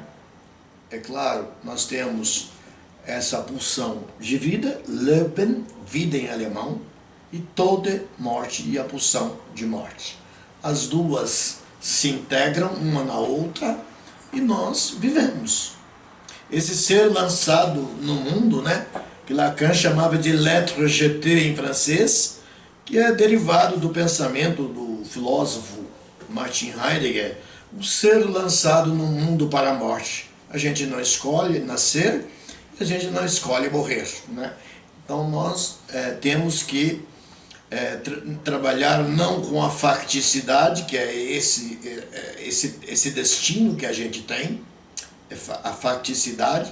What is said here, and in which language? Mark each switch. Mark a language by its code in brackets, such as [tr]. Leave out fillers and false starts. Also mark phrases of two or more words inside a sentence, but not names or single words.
[pt] É claro, nós temos essa pulsão de vida, Leben, vida em alemão, e Tode, morte, e a pulsão de morte. As duas se integram uma na outra e nós vivemos. Esse ser lançado no mundo, né, que Lacan chamava de [fr] lettre jetée [pt] em francês, que é derivado do pensamento do filósofo Martin Heidegger, o ser lançado no mundo para a morte. A gente não escolhe nascer, a gente não escolhe morrer, né? Então nós temos que trabalhar não com a facticidade, que é esse destino que a gente tem, a facticidade.